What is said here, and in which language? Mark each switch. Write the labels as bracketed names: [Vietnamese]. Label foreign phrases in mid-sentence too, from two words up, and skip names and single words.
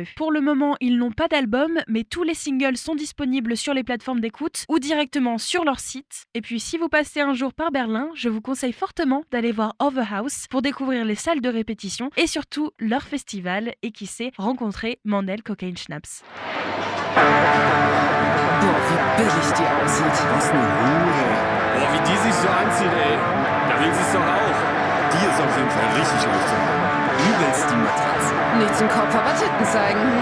[French] Pour le moment, ils n'ont pas d'album, mais tous les singles sont disponibles sur les plateformes d'écoute ou directement sur leur site. Et puis si vous passez un jour par Berlin, je vous conseille fortement d'aller voir Overhouse pour découvrir les salles de répétition et surtout leur festival et qui sait rencontrer Mandel Cocaine Schnaps. [German] Boah, wie billig die aussieht. Was eine Hure. Boah, wie die sich so anzieht, ey. Da will sie's doch auch. Die ist auf jeden Fall richtig lustig. Übelst die Matratze. Nichts im Kopf, aber Titten zeigen,